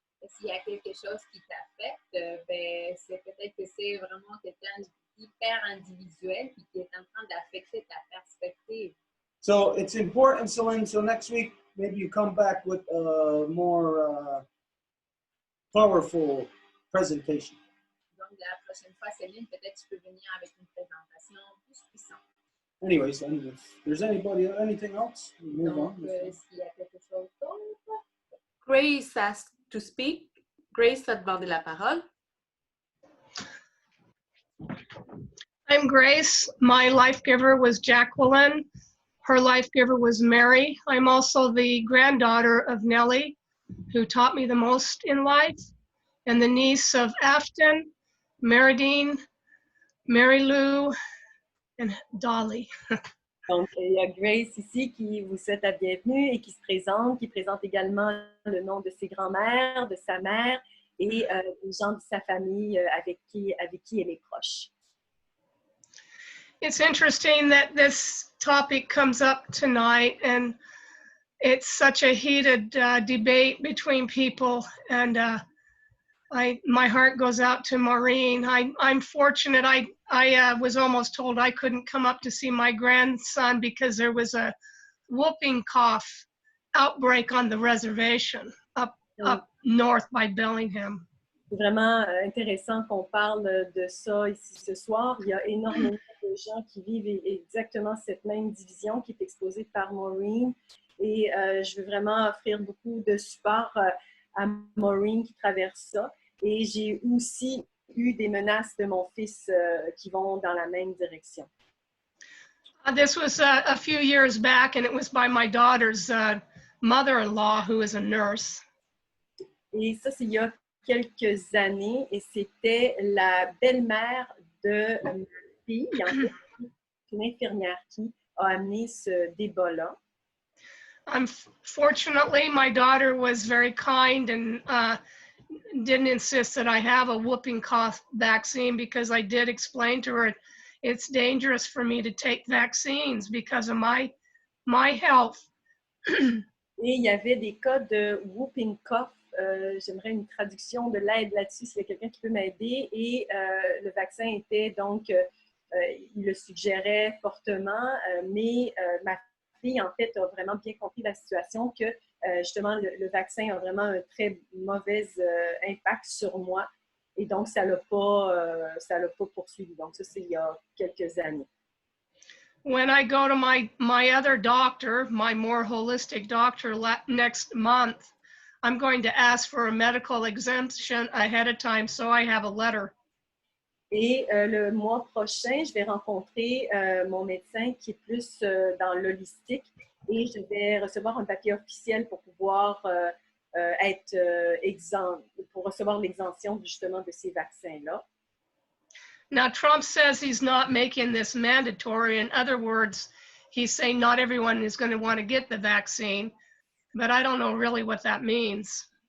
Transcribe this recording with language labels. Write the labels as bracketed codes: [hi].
[fr] Et s'il y a quelque chose qui t'affecte, ben, c'est peut-être que c'est vraiment quelqu'un d'hyper individuel et qui est en train d'affecter ta perspective. [en] So it's important, Celine. So next week, maybe you come back with a more powerful presentation. [fr] Donc, la prochaine fois, Céline, peut-être tu peux venir avec une présentation plus puissante. [en] Anyways, if there's anything else, we'll move [fr] Donc, [en] on. [fr] s'il y a quelque chose d'autre. [en] Grace asked to speak. [fr] Grace a demandé la parole. [en] I'm Grace. My life giver was Jacqueline. Her life giver was Mary. I'm also the granddaughter of Nellie, who taught me the most in life, and the niece of Afton, Meridine, Mary Lou, and Dolly. [fr] Donc, il y a Grace ici qui vous souhaite la bienvenue et qui se présente, qui présente également le nom de ses grands-mères, de sa mère et des gens de sa famille avec qui elle est proche. [en] It's interesting that this topic comes up tonight, and it's such a heated debate between people, and my heart goes out to Maureen. I'm fortunate. I was almost told I couldn't come up to see my grandson because there was a whooping cough outbreak on the reservation up north by Bellingham. [fr] C'est vraiment intéressant qu'on parle de ça ici ce soir. Il y a énormément de gens qui vivent exactement cette même division qui est exposée par Maureen. Et je veux vraiment offrir beaucoup de support à Maureen qui traverse ça. Et j'ai aussi eu des menaces de mon fils qui vont dans la même direction. [en] This was a few years back, and it was by my daughter's mother-in-law, who is a nurse. [fr] Et ça, c'est il y a quelques années, et c'était la belle-mère de ma fille, en fait, une infirmière qui a amené ce débat-là. [en] Fortunately, my daughter was very kind and didn't insist that I have a whooping cough vaccine, because I did explain to her it's dangerous for me to take vaccines because of my health. [fr] Et il y avait des cas de whooping cough. J'aimerais une traduction de l'aide là-dessus, s'il y a quelqu'un qui peut m'aider. Et le vaccin était donc, il le suggérait fortement, mais ma fille, en fait, a vraiment bien compris la situation, que justement, le vaccin a vraiment un très mauvais impact sur moi. Et donc, ça l'a pas poursuivi. Donc, ça, c'est il y a quelques années. [en] When I go to my other doctor, my more holistic doctor next month, I'm going to ask for a medical exemption ahead of time, so I have a letter. [fr] Et le mois prochain, je vais rencontrer mon médecin qui est plus dans l'holistique, et je vais recevoir un papier officiel pour pouvoir être exempt, pour recevoir l'exemption justement de ces vaccins-là. [en] Now, Trump says he's not making this mandatory. In other words, he's saying not everyone is going to want to get the vaccine, but I don't know really what that means.